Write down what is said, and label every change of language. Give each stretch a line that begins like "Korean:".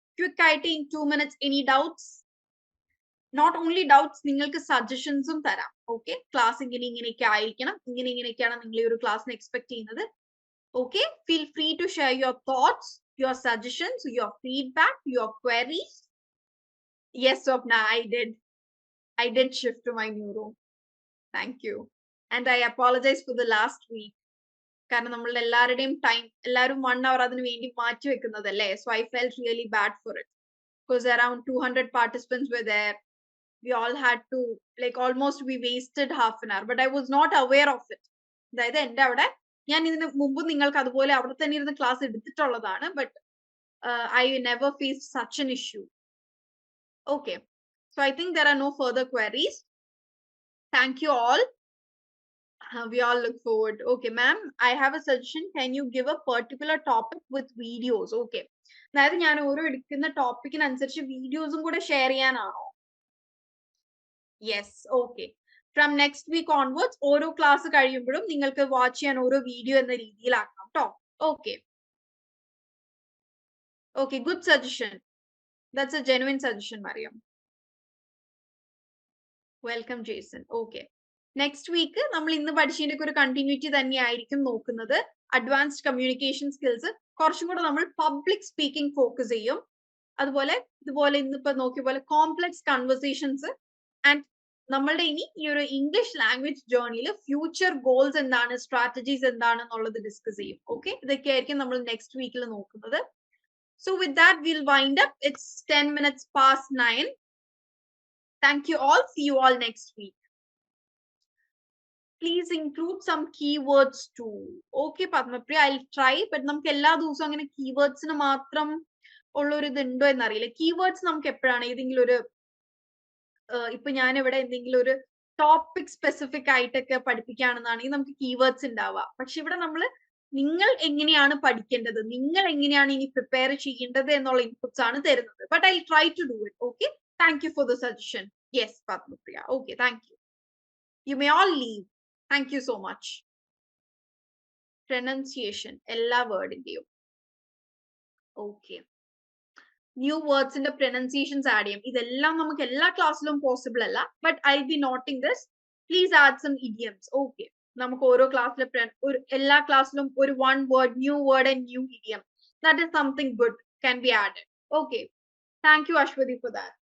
English: Quick ആയിട്ട് in 2 minutes any doubts? Not only doubts,
Malayalam: നിങ്ങൾക്ക് സജഷൻസും തരാം. ഓക്കെ, ക്ലാസ് ഇങ്ങനെയൊക്കെ ആയിരിക്കണം, ഇങ്ങനെയൊക്കെയാണ് നിങ്ങൾ ഈ ഒരു ക്ലാസ്സിന് എക്സ്പെക്ട് ചെയ്യുന്നത്.
English: Okay, feel free to share your thoughts, your suggestions, your feedback, your queries. Yes Swapna, I did shift to my new room. Thank you. And I apologize for the last week.
Malayalam: കാരണം നമ്മളുടെ എല്ലാവരുടെയും time, എല്ലാവരും 1 hour അതിന് വേണ്ടി മാറ്റി വെക്കുന്നതല്ലേ.
English: So I felt really bad for it because around 200 participants were there. We all had to almost we wasted half an hour, but I was not aware of it.
Malayalam: അതായത് എന്റെ അവിടെ ഞാൻ ഇതിന് മുമ്പ് നിങ്ങൾക്ക് അതുപോലെ അവിടെ തന്നെ ഇരുന്ന് class എടുത്തിട്ടുള്ളതാണ്, but
English: I never faced such an issue. Okay, so I think there are no further queries. Thank you all. We all look forward. Okay, ma'am, I have a suggestion. Can you give a particular topic with videos? Okay.
Malayalam: അതായത് ഞാൻ ഓരോ എടുക്കുന്ന ടോപ്പിക്കിനനുസരിച്ച് വീഡിയോസും കൂടെ share ചെയ്യാനാണോ? Yes, okay. From next week onwards ഓരോ class കഴിയുമ്പോഴും നിങ്ങൾക്ക് വാച്ച് ചെയ്യാൻ ഓരോ വീഡിയോ എന്ന രീതിയിലാക്കാം കേട്ടോ.
English: Okay okay, good suggestion. That's a genuine suggestion Mariam.
Malayalam: Welcome Jason. Okay, next week നമ്മൾ ഇന്ന് പഠിച്ചതിന്റെ ഒരു കണ്ടിന്യൂറ്റി തന്നെയായിരിക്കും നോക്കുന്നത്. അഡ്വാൻസ്ഡ് കമ്മ്യൂണിക്കേഷൻ സ്കിൽസ്, കുറച്ചും കൂടെ നമ്മൾ പബ്ലിക് സ്പീക്കിംഗ് ഫോക്കസ് ചെയ്യും. അതുപോലെ ഇതുപോലെ ഇന്നിപ്പോ നോക്കിയ പോലെ കോംപ്ലക്സ് കൺവെർസേഷൻസ് ആൻഡ് നമ്മളുടെ ഇനി ഈ ഒരു ഇംഗ്ലീഷ് ലാംഗ്വേജ് ജേർണിയിൽ ഫ്യൂച്ചർ ഗോൾസ് എന്താണ്, സ്ട്രാറ്റജീസ് എന്താണ് എന്നുള്ളത് ഡിസ്കസ് ചെയ്യും. ഓക്കെ, ഇതൊക്കെ ആയിരിക്കും നമ്മൾ നെക്സ്റ്റ് വീക്കിൽ നോക്കുന്നത്.
English: So with that will wind up. It's 10 minutes past 9. Thank you all. See you all next week. Please include some keywords too. Okay, Padmapriya, I'll try.
Malayalam: But നമുക്ക് എല്ലാ ദിവസവും അങ്ങനെ കീവേഡ്സിന് മാത്രം ഉള്ളൊരു ഇതുണ്ടോ എന്നറിയില്ല. കീവേഡ്സ് നമുക്ക് എപ്പോഴാണ് ഏതെങ്കിലും ഒരു ഇപ്പൊ ഞാൻ ഇവിടെ എന്തെങ്കിലും ഒരു ടോപ്പിക് സ്പെസിഫിക് ആയിട്ടൊക്കെ പഠിപ്പിക്കുകയാണെന്നാണെങ്കിൽ നമുക്ക് കീവേഡ്സ് ഉണ്ടാവുക. പക്ഷെ ഇവിടെ നമ്മൾ നിങ്ങൾ എങ്ങനെയാണ് പഠിക്കേണ്ടത്, നിങ്ങൾ എങ്ങനെയാണ് ഇനി പ്രിപ്പയർ ചെയ്യേണ്ടത് എന്നുള്ള ഇൻപുട്സ് ആണ് തരുന്നത്.
English: But I try to do it. Okay, thank you for the suggestion. Yes Padmapriya. Okay, thank you. You may all leave. Thank you so much.
Malayalam: Pronunciation എല്ലാ വേർഡിന്റെയും. ഓക്കെ, ന്യൂ വേർഡ്സിന്റെ പ്രൊനൗൺസിയേഷൻസ് ആഡ് ചെയ്യും. ഇതെല്ലാം നമുക്ക് എല്ലാ ക്ലാസ്സിലും പോസിബിൾ അല്ല.
English: But I be noting this. Please add some idioms.
Malayalam: Okay, നമുക്ക് ഓരോ ക്ലാസ്സിലെ എല്ലാ ക്ലാസ്സിലും ഒരു 1 word, new word and new idiom.
English: That is something good can be added. Okay, thank you Ashwati for that.